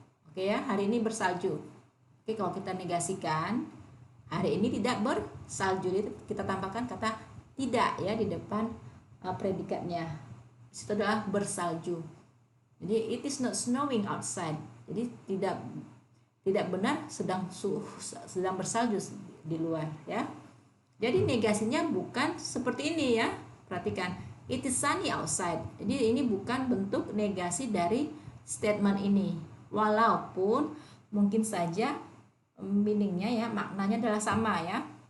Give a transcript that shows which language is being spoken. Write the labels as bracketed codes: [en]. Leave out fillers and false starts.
[id] Oke ya, hari ini bersalju. Oke, kalau kita negasikan hari ini tidak bersalju, itu kita tambahkan kata tidak ya di depan predikatnya. Itu adalah bersalju. [en] Jadi it is not snowing outside. [id] Jadi tidak benar sedang bersalju di luar ya. Jadi negasinya bukan seperti ini ya. Perhatikan, [en] it is sunny outside. [id] Jadi ini bukan bentuk negasi dari statement ini. Walaupun mungkin saja meaningnya ya, maknanya adalah sama ya.